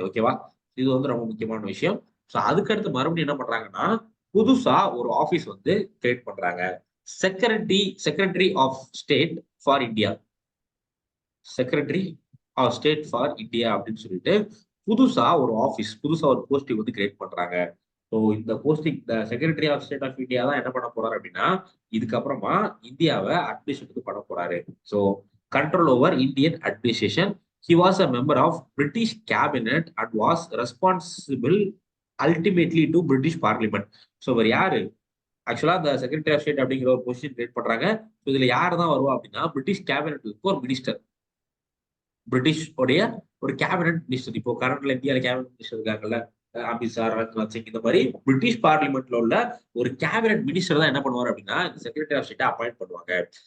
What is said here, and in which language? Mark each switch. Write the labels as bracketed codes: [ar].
[ta] ஓகேவா, இது வந்து ரொம்ப முக்கியமான விஷயம். ஸோ அதுக்கடுத்து மறுபடியும் என்ன பண்றாங்கன்னா புதுசா ஒரு ஆபீஸ் வந்து கிரியேட் பண்றாங்க, secretary of state for India, secretary of state for India அப்படின்னு சொல்லிட்டு புதுசா ஒரு ஆபீஸ், புதுசா ஒரு போஸ்டிங் வந்து கிரியேட் பண்றாங்க. ஸோ இந்த போஸ்டிங், இந்த secretary of state of India தான் என்ன பண்ண போறாரு அப்படின்னா இதுக்கப்புறமா இந்தியாவை அட்மினிஸ்ட்ரேட் பண்ண போறாரு. [en] So control over Indian administration. He was a member of British cabinet and was responsible ultimately to British Parliament. [ta] So இவர் யாரு, ஆக்சுவலா இந்த செக்ரட்டரி ஆஃப் ஸ்டேட் அப்படிங்கிற ஒரு பொசிஷன் கிரியேட் பண்றாங்க. ஸோ இதுல யார் தான் வருவா அப்படின்னா பிரிட்டிஷ் கேபினெட்டுக்கு ஒரு மினிஸ்டர், பிரிட்டிஷ் உடைய ஒரு கேபினெட் மினிஸ்டர். இப்போ கரண்ட்ல இந்தியாவில் கேபினெட் மினிஸ்டர் இருக்காங்கல்ல, அமித்ஷா, ராஜ்நாத் சிங், இந்த மாதிரி பிரிட்டிஷ் பார்லிமெண்ட்ல உள்ள ஒரு கேபினெட் மினிஸ்டர் தான் என்ன பண்ணுவார் அப்படின்னா இந்த செக்ரட்டரி ஆஃப் ஸ்டேட் அப்பாயிண்ட் பண்ணுவாங்க.